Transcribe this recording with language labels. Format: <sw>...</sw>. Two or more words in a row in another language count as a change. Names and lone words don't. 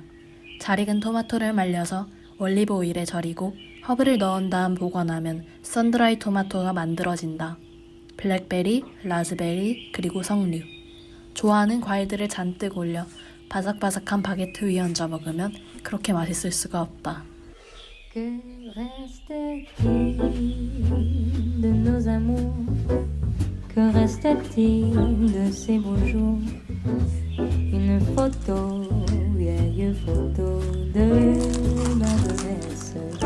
<ko>잘 익은 토마토를 말려서 올리브 오일에 절이고 허브를 넣은 다음 보관하면 선드라이 토마토가 만들어진다. 블랙베리, 라즈베리, 그리고 석류. 좋아하는 과일들을 잔뜩 올려 바삭바삭한 바게트 위에 얹어 먹으면 그렇게 맛있을 수가 없다.</ko> <fr>Que reste-t-il de nos amours? Que reste-t-il de ces beaux jours? Une photo, vieille photo de ma jeunesse.</fr>